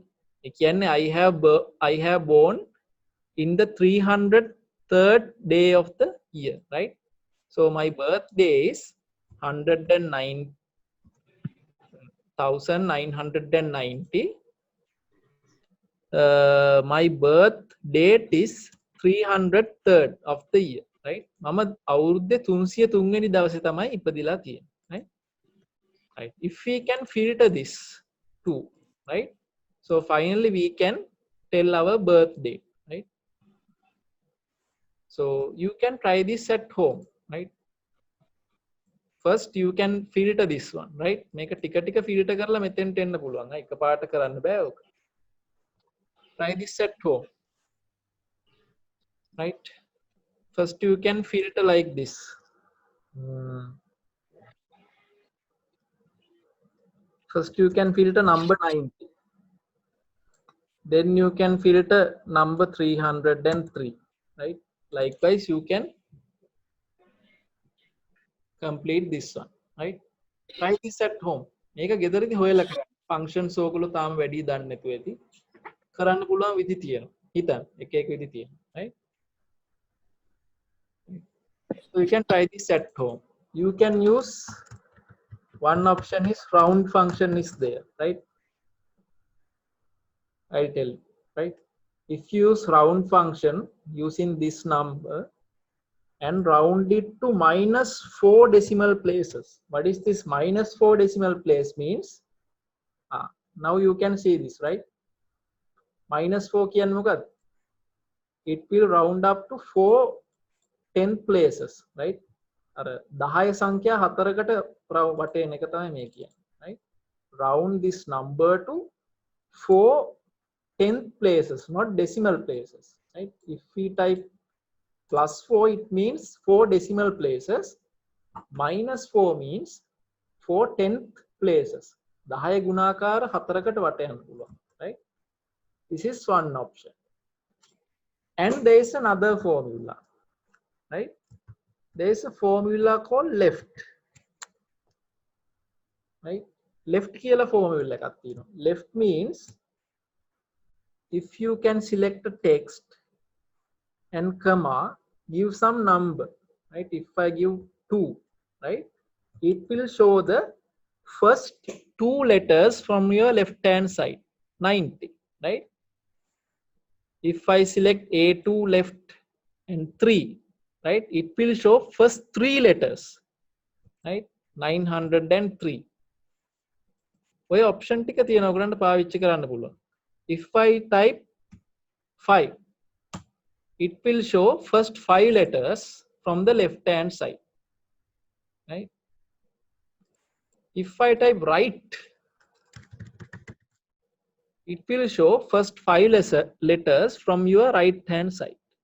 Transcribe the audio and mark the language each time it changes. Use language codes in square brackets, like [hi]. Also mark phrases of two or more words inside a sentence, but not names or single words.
[en] Again, I have born in the 303rd day of the year, right? So my birthday is 1990. My birth date is 303rd of the year, right? [si] මම අවුරුද්දේ 303 වෙනි දවසේ තමයි ඉපදිලා තියෙන්නේ, [en] right? Right. If we can filter this too, right? So finally we can tell our birth date, right? So you can try this at home, right? First you can filter this one, right? [si] මේක ටික ටික filter කරලා මෙතෙන්ට එන්න පුළුවන්. එකපාරට කරන්න බෑ ඔක. [en] Try this at home, right? First you can filter like this. First you can filter number 90. Then you can filter number 303, right? Likewise you can complete this one, right? Try this at home. [si] මේක ගෙදරදී හොයලා කරන්න. Functions ඕගොල්ලෝ තාම වැඩි දන්නේ නැතුව ඇති. කරන්න පුළුවන් විදි තියෙනවා. හිතන්න. එක එක විදි තියෙනවා, [en] right? So you can try this at home. You can use one option is round function is there, right? I'll tell you, right? If you use round function using this number and round it to -4 decimal places. What is this -4 decimal place means? Now you can see this, right? [si] -4 කියන්නේ මොකක්ද? [en] It will round up to 4 10th places, right? [si] අර 10 සංඛ්‍යා 4කට වටේන එක තමයි මේ කියන්නේ, [en] right? Round this number to 4 10th places, not decimal places, right? If we type +4, it means 4 decimal places. -4 means 4 10th places. [si] 10 ගුණාකාර 4කට වටයන්න පුළුවන්, [en] right? This is one option. And there is another formula, right? There is a formula called left, right? [si] Left කියලා formula එකක් තියෙනවා. [en] Left means if you can select a text and comma, give some number, right? If I give 2, right, it will show the first 2 letters from your left hand side, 90, right? If I select A2 left and 3, right, it will show first 3 letters, right? 903. [si] ඔය option ටික තියෙනවා ඔයගලන්ට පාවිච්චි කරන්න පුළුවන්. [en] If I type 5, it will show first 5 letters from the left hand side, right? If I type right, it will show first 5 letters from your right hand side.